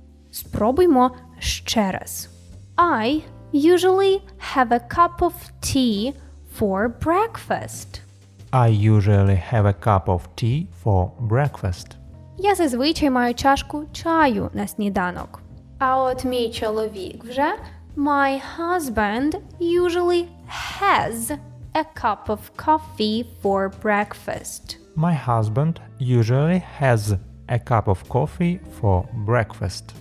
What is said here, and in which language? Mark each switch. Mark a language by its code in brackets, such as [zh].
[uk] Спробуймо ще раз. [en] I usually have a cup of tea for breakfast. I usually have a cup of tea for breakfast. [uk] Я зазвичай маю чашку чаю на сніданок. А от мій чоловік вже [en] my husband usually has a cup of coffee for breakfast. My husband usually has a cup of coffee for breakfast.